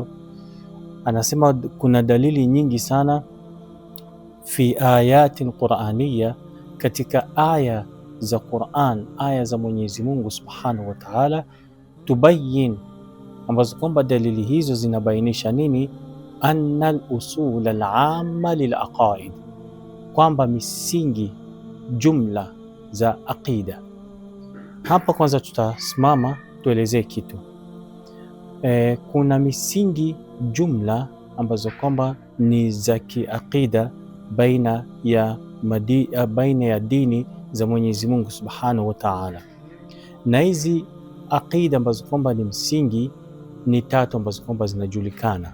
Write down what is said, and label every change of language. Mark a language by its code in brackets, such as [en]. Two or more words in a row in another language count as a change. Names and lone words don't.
[sw] Anasema kuna dalili nyingi sana [ar] في آيات قرآنية, [sw] katika aya za Qur'an, aya za Mwenyezi Mungu [ar] سبحانه وتعالى, [sw] tubayyin, ambazo kwamba dalili hizo zinabainisha nini? [ar] أن الأصول العامة للعقائد, [sw] kwamba misingi jumla za aqida. Hapa kwanza tutasimama tuelezee kitu. Kuna misingi jumla ambazo kwamba ni za kiaqida baina ya dini za Mwenyezi Mungu [ar] سبحانه وتعالى, [sw] na hizi aqida ambazo kwamba ni msingi ni tatu ambazo kwamba zinajulikana.